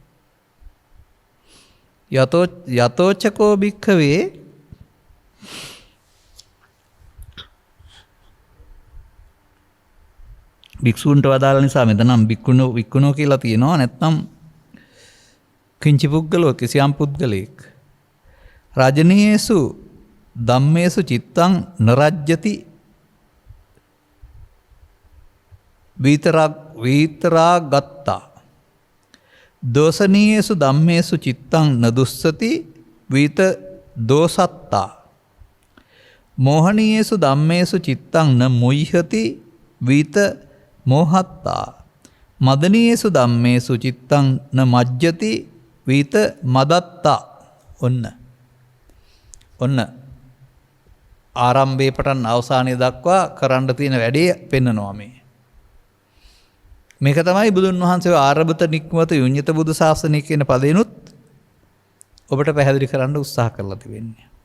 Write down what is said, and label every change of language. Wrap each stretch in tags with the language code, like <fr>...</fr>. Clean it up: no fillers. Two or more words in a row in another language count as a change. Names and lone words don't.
<si>යතෝචකෝ භික්ඛවේ භික්ෂුන්ට වදාළ නිසා මෙතන නම් වික්කුණෝ කියලා තියෙනවා.</si> <pi>නැත්නම් කිංචි පුද්ගලෝ</pi> <si>කිසියම් පුද්ගලෙක්</si> <pi>රාජනීයසු ධම්මේසු චිත්තං නරජ්‍යති විතරා ගත්තා. දෝසනීයසු ධම්මේසු චිත්තං නදුස්සති විත දෝසත්තා. මෝහනීයසු ධම්මේසු චිත්තං න මුයිහති විත මෝහත්තා. මදනීයසු ධම්මේසු චිත්තං න මජ්ජති විත මදත්තා.</pi> <si>ඔන්න ආරම්භයේ පටන් අවසානයේ දක්වා කරන්න තියෙන වැඩේ පෙන්නනවා මේ. මේක තමයි බුදුන් වහන්සේ</si> <pi>ආරබත නික්මත යුඤ්ඤත</pi> <si>බුදු ශාසනය කියන පදේනුත් ඔබට පැහැදිලි කරන්න උත්සාහ කරලා තිබෙන්නේ.</si>